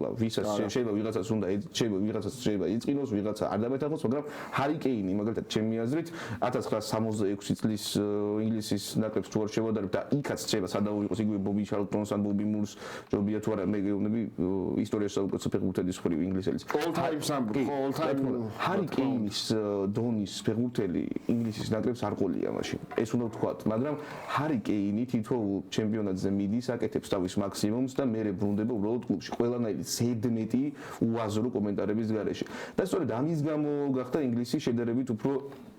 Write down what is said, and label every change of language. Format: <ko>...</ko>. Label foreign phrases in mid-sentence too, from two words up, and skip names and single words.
<ka>ვისაც შეიძლება ვიღაცას უნდა შეიძლება იწყინოს, ვიღაცა არ დამეთანხმოს, მაგრამ ჰარი კეინი მაგალითად ჩემი აზრით 1966 წლის ინგლისის ნაკრებს თუ არ შევადარებ და იქაც შეიძლება სადაო იყოს იგივე ბობი ჩარლტონს ან ბობი მურს ჯობია თუ არა მე გეუბნები ისტორიაში საუკეთესო ფეხბურთელის ხრივ ინგლისელის</ka> <en>all time სამბურთო all time</en> <ka>ჰარი კეინის დონის ფეხბურთელი ინგლისის ნაკრებს არ ყოლია მაშინ ეს უნდა ვთქვათ, მაგრამ ჰარი კეინი თითოეულ ჩემპიონატზე მიდის, აკეთებს თავის მაქსიმუმს და მე ბრუნდება უბრალოდ კლუბში ყველანაირი ზედმეტი უაზრო კომენტარების გარეშე და სწორედ ამის გამო გახდა ინგლისი შედარებით უფრო</ka>